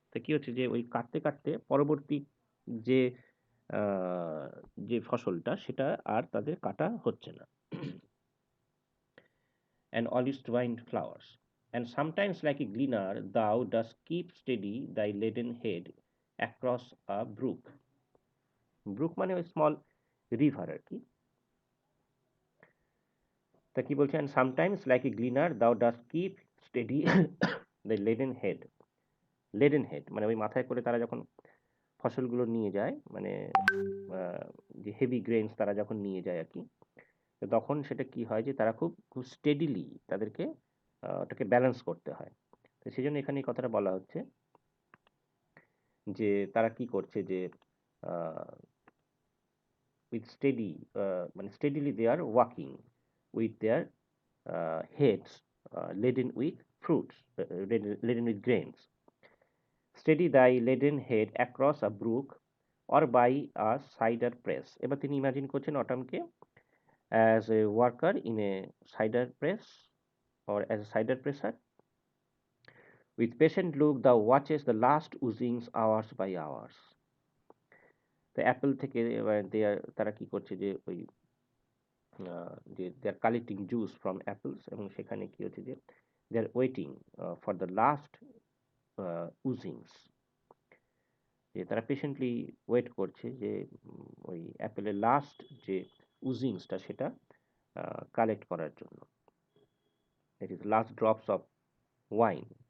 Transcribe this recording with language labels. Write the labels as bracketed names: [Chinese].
[Bangla] তা কি হচ্ছে যে ওই কাটতে, কাটতে পরবর্তী যে আ যে ফসলটা সেটা আর তাদের কাটা হচ্ছে না। [English] And olive twined flowers. And sometimes like a gleaner thou dost keep steady thy laden head across a brook. [Bangla] Brook মানে ওই স্মল রিভার আরকি। তা কি বলছে? [English] And sometimes like a gleaner thou dost keep steady thy laden head [Bangla] মানে ওই মাথায় করে তারা যখন ফসলগুলো নিয়ে যায় মানে যে হেভি গ্রেইনস তারা যখন নিয়ে যায় আরকি। তো তখন সেটা কি হয় যে তারা খুব স্টেডিলি তাদেরকে ওটাকে ব্যালেন্স করতে হয়। তো সেজন্য এখানে এই কথাটা বলা হচ্ছে যে তারা কি করছে যে আ [English] with steady মানে steadily they are walking with their heads laden with fruits, laden with grains. Steady thy laden head across a brook or by a cider press. [Bangla] এবার তিনি ইমাজিন করছেন অটামকে [English] as a worker in a cider press or as a cider presser. With patient look thou watches the last oozings hours by hours. [Bangla] তো Apple থেকে এবার তারা কি করছে যে ওই যে [English] they are collecting juice from apples [Bangla] এবং সেখানে কি হচ্ছে যে [English] they are waiting for the last oozings [Bangla] যে তারা পেশেন্টলি ওয়েট করছে যে ওই অ্যাপেলের লাস্ট যে উজিংসটা সেটা কালেক্ট করার জন্য [English] that is last drops of wine